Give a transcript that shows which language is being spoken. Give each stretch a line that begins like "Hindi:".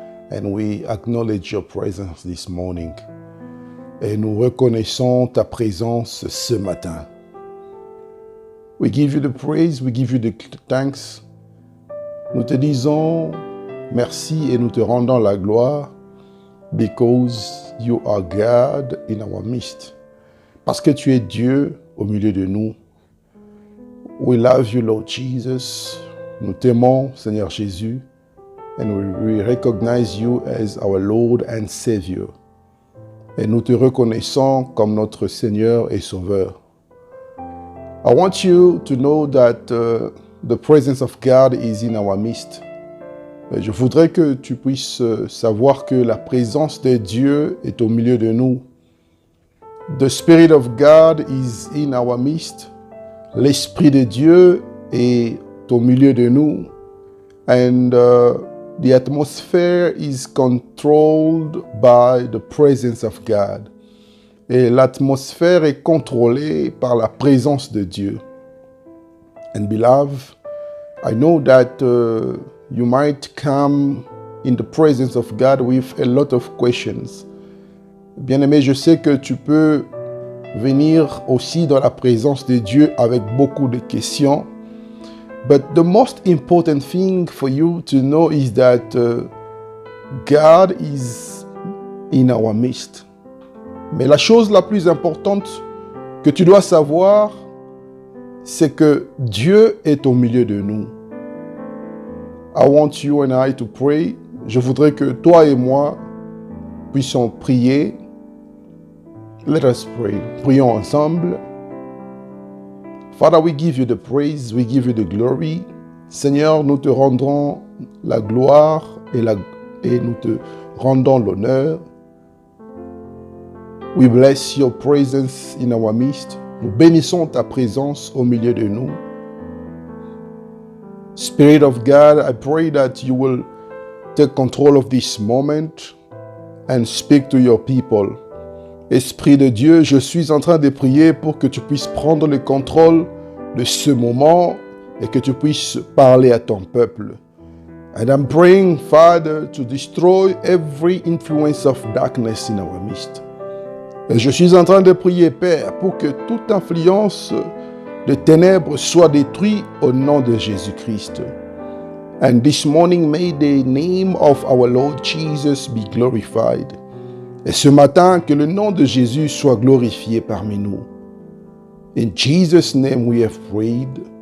English: And we acknowledge your presence this morning.
French: Et nous reconnaissons ta présence ce matin.
English: We give you the praise, we give you the thanks.
French: Nous te disons merci et nous te rendons la gloire
English: because you are God in our midst.
French: Parce que tu es Dieu au milieu de nous.
English: We love you, Lord Jesus.
French: Nous t'aimons, Seigneur Jésus.
English: And we recognize you as our Lord and Savior.
French: Et nous te reconnaissons comme notre Seigneur et Sauveur.
English: I want you to know that the presence of God is in our midst.
French: Je voudrais que tu puisses savoir que la présence de Dieu est au milieu de nous.
English: The Spirit of God is in our midst.
French: L'Esprit de Dieu est au milieu de nous.
English: And the atmosphere is controlled by the presence of God.
French: Et l'atmosphère est contrôlée par la présence de Dieu.
English: And beloved, I know that you might come in the presence of God with a lot of questions.
French: Bien-aimé, je sais que tu peux venir aussi dans la présence de Dieu avec beaucoup de questions.
English: But the most important thing for you to know is that God is in our midst.
French: Mais la chose la plus importante que tu dois savoir, c'est que Dieu est au milieu de nous.
English: I want you and I to pray.
French: Je voudrais que toi et moi puissions prier.
English: Let us pray.
French: Prions ensemble.
English: Father, we give you the praise, we give you the glory.
French: Seigneur, nous te rendons la gloire et nous te rendons l'honneur.
English: We bless your presence in our midst.
French: Nous bénissons ta présence au milieu de nous.
English: Spirit of God, I pray that you will take control of this moment and speak to your people.
French: Esprit de Dieu, je suis en train de prier pour que tu puisses prendre le contrôle de ce moment et que tu puisses parler à ton peuple.
English: And I'm praying, Father, to destroy every influence of darkness in our midst.
French: Et je suis en train de prier, Père, pour que toute influence de ténèbres soit détruite au nom de Jésus-Christ.
English: And this morning, may the name of our Lord Jesus be glorified.
French: Et ce matin, que le nom de Jésus soit glorifié parmi nous.
English: In Jesus' name we have prayed.